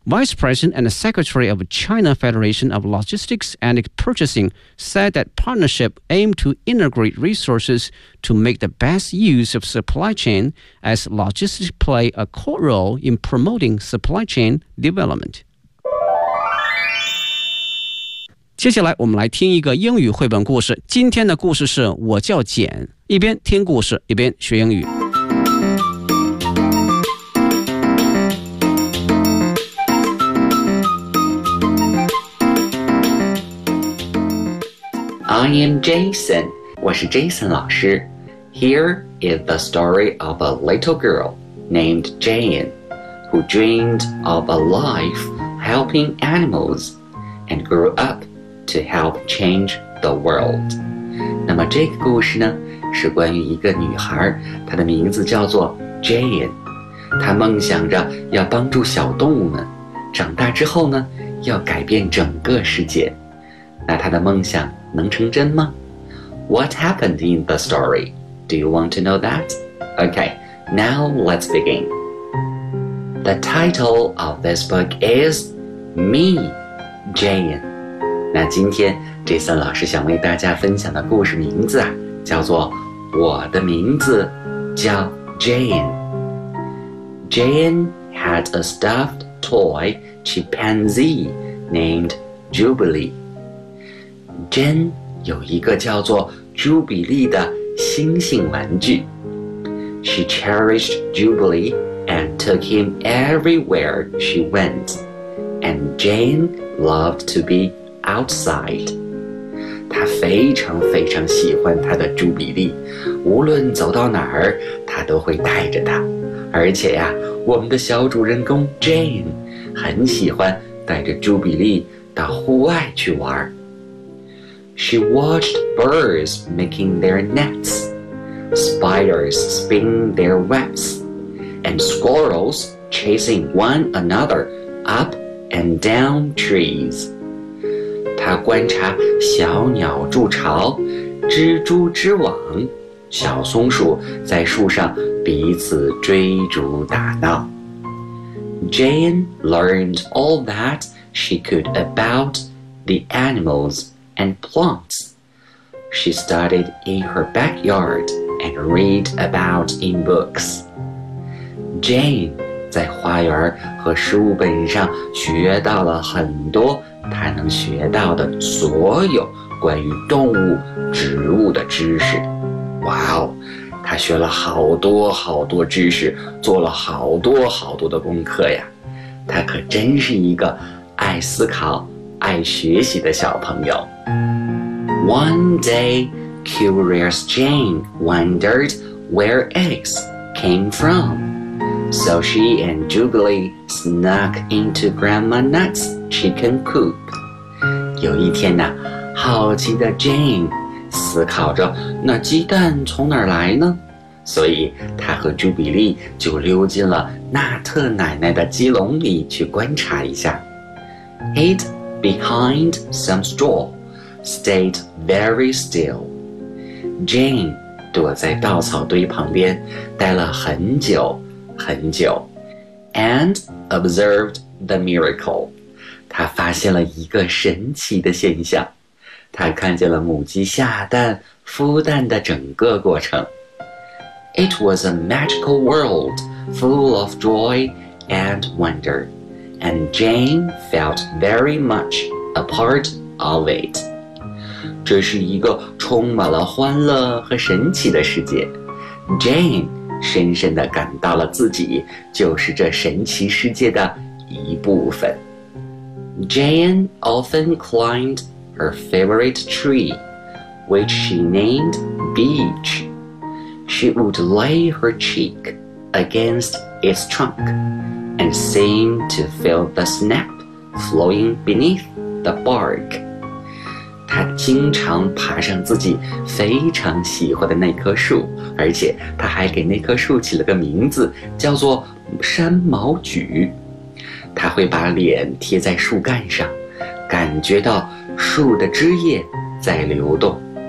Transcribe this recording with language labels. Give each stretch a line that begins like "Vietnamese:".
English: Vice President and Secretary of China Federation of Logistics and Purchasing said that partnership aimed to integrate resources to make the best use of supply chain as logistics play a core role in promoting supply chain development.
Chinese: 接下来我们来听一个英语绘本故事。今天的故事是我叫简，一边听故事，一边学英语。
English: I am Jason.
Chinese: 我是 Jason 老师
English: Here is the story of a little girl named Jane who dreamed of a life helping animals and grew up to help change the world.
Chinese: 那么这个故事呢是关于一个女孩她的名字叫做 Jane 她梦想着要帮助小动物们长大之后呢要改变整个世界那她的梦想能成真吗?
English: What happened in the story? Do you want to know that? Okay, now let's begin. The title of this book is Me, Jane.
Chinese: 那今天 Jason 老师想为大家分享的故事名字啊，叫做我的名字叫 Jane.
English: Jane had a stuffed toy chimpanzee named Jubilee.
Chinese: Jane 有一个叫做朱比利的星星玩具。
English: She cherished Jubilee and took him everywhere she went. And Jane loved to be outside.
Chinese: 她非常非常喜欢她的朱比利，无论走到哪儿，她都会带着她。而且呀，我们的小主人公 Jane 很喜欢带着朱比利到户外去玩。
English: She watched birds making their nets, spiders spinning their webs, and squirrels chasing one another up and down trees.
Chinese: 她观察小鸟筑巢，蜘蛛织网，小松鼠在树上彼此追逐打闹。
English: Jane learned all that she could about the animals and plants. She studied in her backyard and read about in books.
Chinese: Jane 在花园和书本上学到了很多她能学到的所有关于动物、植物的知识。哇哦，她学了好多好多知识，做了好多好多的功课呀。她可真是一个爱思考、爱学习的小朋友。
English: One day, curious Jane wondered where eggs came from. So she and Jubilee snuck into Grandma Nut's chicken coop.
Chinese: 有一天呢，好奇的 Jane 思考着那鸡蛋从哪儿来呢？所以她和 Jubilee 就溜进了纳特奶奶的鸡笼里去观察一下。
English: Hid behind some straw, stayed very still.
Chinese: Jane 躲在稻草堆旁边，待了很久很久 ，
English: and observed the miracle.
Chinese: 她发现了一个神奇的现象，她看见了母鸡下蛋、孵蛋的整个过程。
English: It was a magical world, full of joy and wonder. And Jane felt very much a part of it.
Chinese: 这是一个充满了欢乐和神奇的世界。 Jane 深深地感到了自己就是这神奇世界的一部分。
English: Jane often climbed her favorite tree, which she named Beech. She would lay her cheek against its trunk. And seemed to feel the sap flowing beneath the bark.
Chinese: 她经常爬上自己非常喜欢的那棵树，而且她还给那棵树起了个名字，叫做山毛榉。她会把脸贴在树干上，感觉到树的枝叶在流动。